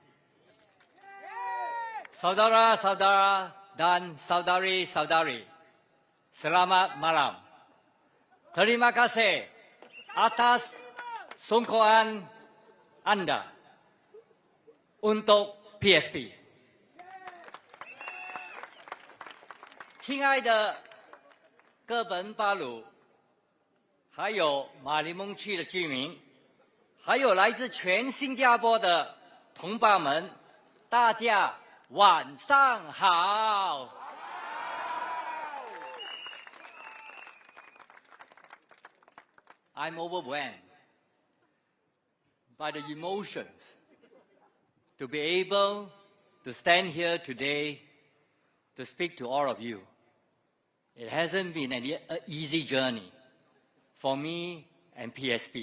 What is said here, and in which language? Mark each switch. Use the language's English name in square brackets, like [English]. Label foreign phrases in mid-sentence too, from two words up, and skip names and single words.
[Malay] Saudara-saudara dan saudari-saudari, selamat malam. Terima kasih atas sokongan Anda untuk PSP。 [Chinese] 亲爱的哥本巴鲁还有马里蒙区的居民，还有来自全新加坡的同胞们，大家晚上好。 [English] I'm overwhelmed by the emotions to be able to stand here today to speak to all of you. It hasn't been an easy journey for me and PSP.